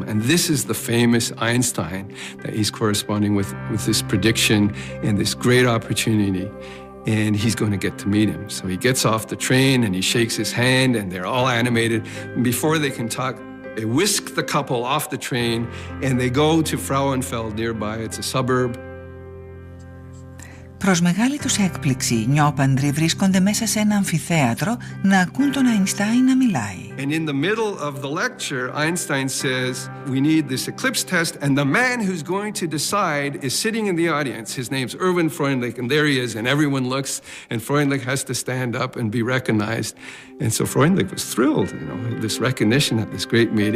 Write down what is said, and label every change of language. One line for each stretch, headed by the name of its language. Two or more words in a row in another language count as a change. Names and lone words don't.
English: And this is the famous Einstein that he's corresponding with this prediction and this great opportunity. And he's going to get to meet him. So he gets off the train and he shakes his hand and they're all animated. And before they can talk, they whisk the couple off the train and they go to Frauenfeld nearby. It's a suburb.
Greek: Προς μεγάλη τους έκπληξη, νιόπαντροι βρίσκονται μέσα σε ένα αμφιθέατρο να ακούν τον Αϊνστάιν να μιλάει.
English: And in the middle of the lecture, Einstein says, we need this eclipse test, and the man who's going to decide is sitting in the audience. His name's Erwin Freundlich, and there he is, and everyone looks, and Freundlich has to stand up and be recognized. And so Freundlich was thrilled, this recognition at this great meeting.